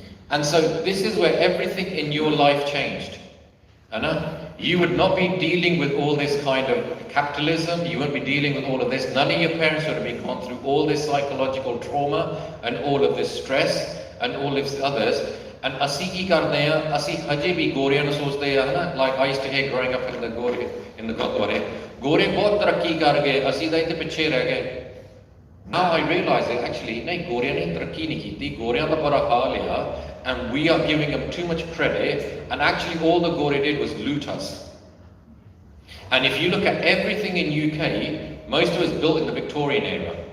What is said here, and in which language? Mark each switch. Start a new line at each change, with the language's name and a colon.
English: And so this is where everything in your life changed. You would not be dealing with all this kind of capitalism, you wouldn't be dealing with all of this. None of your parents would have been gone through all this psychological trauma and all of this stress and all of this others.
Punjabi: And ਅਸੀਂ ਕੀ ਕਰਦੇ ਆ ਅਸੀਂ ਹਜੇ ਵੀ ਗੋਰਿਆਂ ਨੂੰ ਸੋਚਦੇ ਆ
English: like I used to hear growing up in the
Punjabi: Gore in the ਗੁਰਦੁਆਰੇ ਗੋਰੇ ਬਹੁਤ ਤਰੱਕੀ ਕਰ ਗਏ ਅਸੀਂ ਤਾਂ ਇੱਥੇ ਪਿੱਛੇ ਰਹਿ ਗਏ.
English: Now I realize that actually
Punjabi: ਨਹੀਂ ਗੋਰਿਆਂ ਨੇ ਤਰੱਕੀ ਨਹੀਂ ਕੀਤੀ ਗੋਰਿਆਂ ਦਾ ਬੜਾ ਹਾਲ ਆ
English: and we are giving them too much credit and actually all the Gore did was loot us. And if you look at everything in UK, most of it was built in the Victorian era.